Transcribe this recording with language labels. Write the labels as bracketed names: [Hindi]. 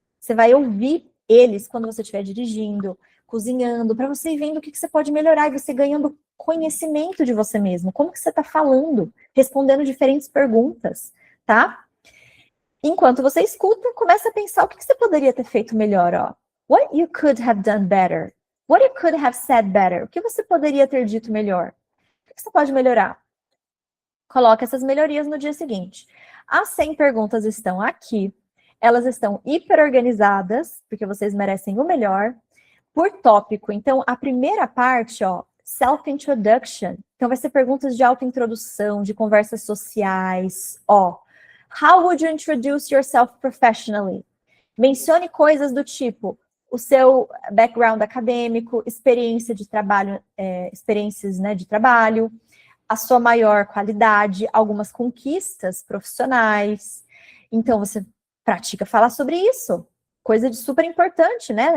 [Portuguese] Você vai ouvir eles quando você estiver dirigindo, cozinhando, para você ir vendo o que você pode melhorar e você ganhando conhecimento de você mesmo. Como que você está falando, respondendo diferentes perguntas, tá? Enquanto você escuta, começa a pensar o que você poderia ter feito melhor, ó. [English] What you could have done better? What you could have said better? [Portuguese] O que você poderia ter dito melhor? O que você pode melhorar? Coloque essas melhorias no dia seguinte. As 100 perguntas estão aqui. Elas estão hiper organizadas, porque vocês merecem o melhor, por tópico. Então, a primeira parte, ó, self-introduction. Então, vai ser perguntas de autointrodução, de conversas sociais, ó. [English] How would you introduce yourself professionally? [Portuguese] Mencione coisas do tipo o seu background acadêmico, experiência de trabalho, experiências, né, de trabalho, a sua maior qualidade, algumas conquistas profissionais. Então, você pratica falar sobre isso. Coisa de super importante, né?